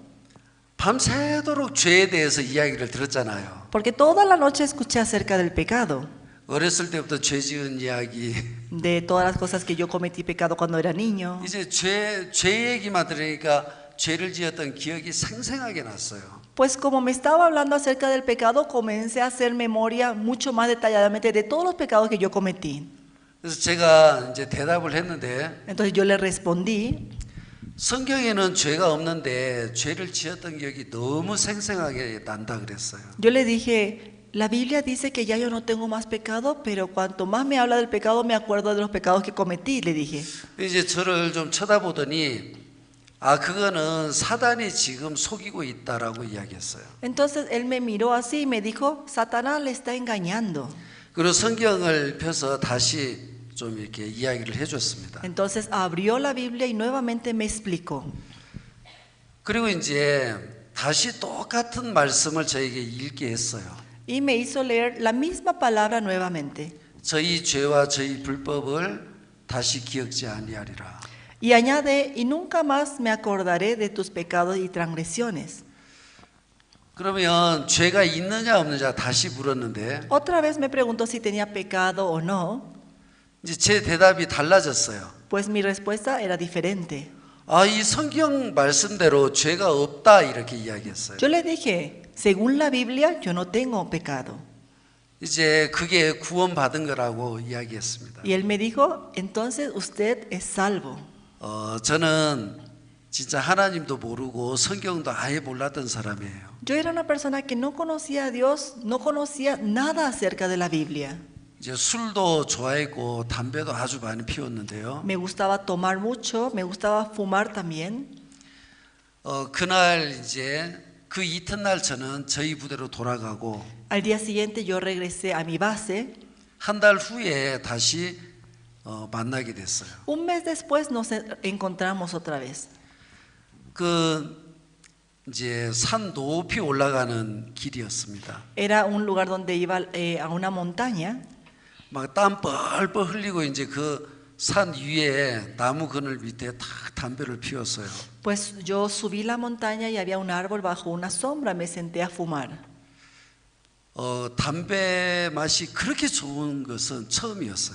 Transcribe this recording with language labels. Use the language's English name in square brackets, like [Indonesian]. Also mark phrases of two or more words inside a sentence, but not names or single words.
[Korean] 밤새도록 죄에 대해서 이야기를 들었잖아요. [Spanish] porque toda la noche escuché acerca del pecado, [Korean] 어렸을 때부터 죄 지은 이야기. [Spanish] de todas las cosas que yo cometí pecado cuando era niño. [Korean] 이제 죄 얘기만 들으니까 죄를 지었던 기억이 생생하게 났어요. [Spanish] Pues como me estaba hablando acerca del pecado, comencé a hacer memoria mucho más detalladamente de todos los pecados que yo cometí. [Korean] 그래서 제가 이제 대답을 했는데 [Spanish] Entonces yo le respondí, [Korean] 성경에는 죄가 없는데 죄를 지었던 기억이 너무 생생하게 난다 그랬어요. [Spanish] yo le dije, la Biblia dice que ya yo no tengo más pecado, pero cuanto más me habla del pecado me acuerdo de los pecados que cometí, le dije. [Korean] 이제 저를 좀 쳐다보더니 그거는 사단이 지금 속이고 있다라고 이야기했어요. [Spanish] Entonces él me miró así y me dijo, Satanás le está engañando. [Korean] 그리고 성경을 펴서 다시 좀 이렇게 이야기를 해줬습니다. [Spanish] Entonces abrió la Biblia y nuevamente me explicó. [Korean] 그리고 이제 다시 똑같은 말씀을 저에게 읽게 했어요. [Spanish] Y me hizo leer la misma palabra nuevamente. [Korean] 저희 죄와 저희 불법을 다시 기억지 아니하리라. [Spanish] Y añade, y nunca más me acordaré de tus pecados y transgresiones. [Korean] 그러면 죄가 있느냐 없느냐 다시 물었는데 [Spanish] Otra vez me preguntó si tenía pecado o no. [Korean] 이제 제 대답이 달라졌어요. [Spanish] Pues mi respuesta era diferente. [Korean] 이 성경 말씀대로 죄가 없다 이렇게 이야기했어요. [Spanish] Yo le dije, según la Biblia, yo no tengo pecado. [Korean] 이제 그게 구원받은 거라고 이야기했습니다. [Spanish] Y él me dijo, entonces usted es salvo. [Korean] 저는 진짜 하나님도 모르고 성경도 아예 몰랐던 사람이에요. [Spanish] Yo era una persona que no conocía a Dios, no conocía nada acerca de la Biblia. [Korean] 이제 술도 좋아했고 담배도 아주 많이 피웠는데요. [Spanish] Me gustaba tomar mucho, me gustaba fumar también. [Korean] 그날 이제 그 이튿날 저는 저희 부대로 돌아가고 [Spanish] Al día siguiente yo regresé a mi base. [Korean] 한 달 후에 다시 만나게 됐어요. [Spanish] Un mes después nos encontramos otra vez. [Korean] 이제 산 높이 올라가는 길이었습니다. [Spanish] Era un lugar donde iba a una montaña. [Korean] 막 땀 뻘뻘 흘리고 이제 그 산 위에 나무 그늘 밑에 딱 담배를 피웠어요. [Spanish] Pues yo subí la montaña y había un árbol bajo una sombra, me senté a fumar. [Korean] 담배 맛이 그렇게 좋은 것은 처음이었어요.